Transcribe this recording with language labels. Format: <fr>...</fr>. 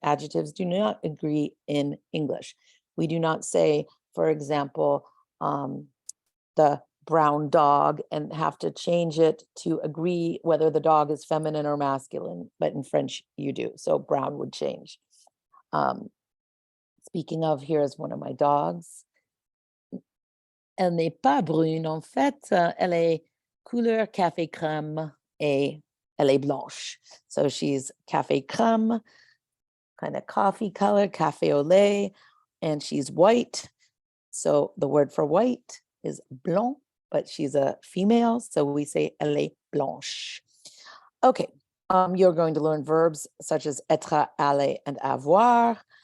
<en>Adjectives do not agree in English. We do not say, for example, the brown dog and have to change it to agree whether the dog is feminine or masculine, but in French you do. So brown would change. Speaking of, here is one of my dogs.</en> <fr>Elle n'est pas brune, en fait, elle est couleur café crème et elle est blanche.</fr> <en>So she's café crème, kind of coffee color, café au lait, and she's white. So the word for white is blanc, but she's a female, so we say</en> <fr>elle est blanche.</fr> <en>Okay, you're going to learn verbs such as être, aller, and avoir.</en>